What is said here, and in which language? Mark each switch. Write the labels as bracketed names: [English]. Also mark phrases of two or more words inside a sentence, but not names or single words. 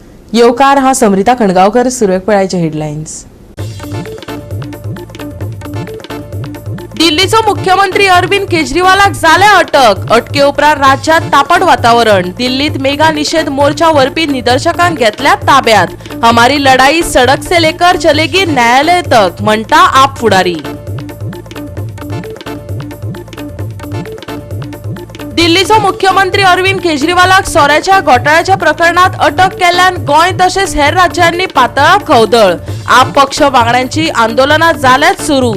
[Konkani] येवकार हांव समृता खणगांवकर. सुरवेक पळयाचे हेडलायन्स. दिल्लीचो मुख्यमंत्री अरविंद केजरीवालाक जाले अटक. अटके उपरांत राज्यांत तापड वातावरण. दिल्लीत मेगा निषेध मोर्चा व्हरपी निदर्शकांक घेतल्यात ताब्यात. [Hindi] हमारी लढाई सडक से लेकर चलेगी न्यायालय तक [Konkani] म्हणटा आप फुडारी. दिल्लीचो मुख्यमंत्री अरविंद केजरीवालाक सोऱ्याच्या घोटाळ्याच्या प्रकरणात अटक केल्ल्यान गोंय तशेंच हेर राज्यांनी पातळ्ळा खवदळ. आप पक्ष वांगड्यांची आंदोलनां जाल्यात सुरू.